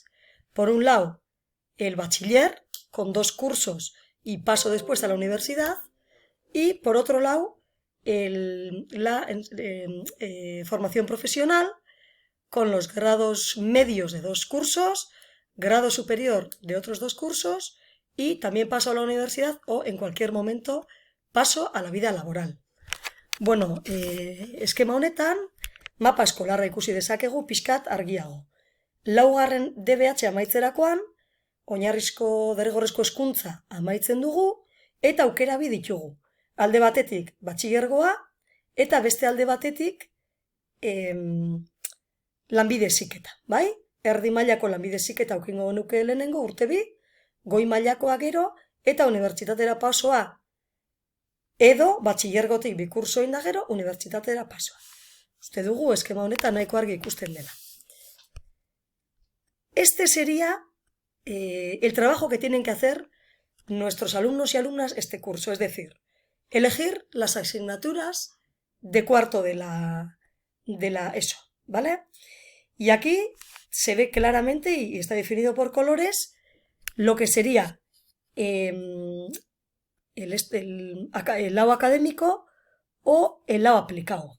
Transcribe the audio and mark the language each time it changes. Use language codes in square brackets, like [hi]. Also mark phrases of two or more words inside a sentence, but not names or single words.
[es] Por un lado, el bachiller, con 2 cursos y paso después a la universidad, y por otro lado, la formación profesional, con los grados medios de 2 cursos, grado superior de otros 2 cursos y también paso a la universidad o en cualquier momento paso a la vida laboral. [eu] Bueno, eskema honetan, mapa eskolarra ikusi dezakegu pixkat argiago. Laugarren DBH amaitzerakoan, oinarrizko derrigorrezko hezkuntza amaitzen dugu eta aukera bi ditugu. Alde batetik batxilergoa eta beste alde batetik lanbide heziketa, bai? Erdi mailako lanbide heziketa aukingo genuke lehenengo urte 2, goi mailakoa gero eta unibertsitatera pasoa edo batxilergotik 2 kurso egin da gero unibertsitatera pasoa. Uste dugu eskema honetan nahiko argi ikusten dela. [es] Este sería el trabajo que tienen que hacer nuestros alumnos y alumnas este curso, es decir, elegir las asignaturas de cuarto de la ESO, ¿vale? Y aquí se ve claramente y está definido por colores lo que sería el lado académico o el lado aplicado.